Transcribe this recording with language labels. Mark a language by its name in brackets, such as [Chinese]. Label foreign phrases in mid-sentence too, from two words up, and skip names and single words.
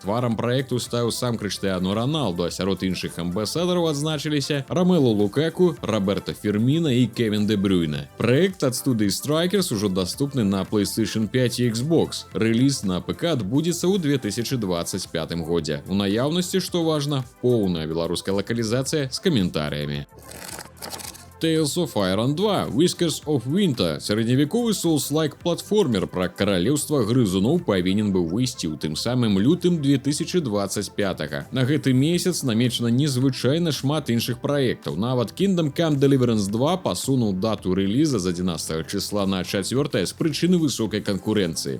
[Belarusian] Тварам праекту стаў сам Крыштыяну Роналду, а сярод іншых амбасадараў адзначыліся Ромелу Лукаку, Роберто Фірміна і Кевін Де Брюйне. Праект ад студыі Strikers ужо даступны на PlayStation 5 і Xbox. Рэліз на ПК адбудзецца ў 2025 годзе. У наяўнасці, што важна, поўная беларуская лакалізацыя з каментарыямі. Tales of Iron 2 Whiskers of Winter. Сярэдневяковы Souls-like платформер пра каралеўства грызуноў павінен быў выйсці ў тым самым лютым 2025-га. На гэты месяц намечана незвычайна шмат іншых праектаў. Нават Kingdom Come Deliverance 2 пасунуў дату рэліза з 11 числа на 4 з прычыны высокай канкурэнцыі.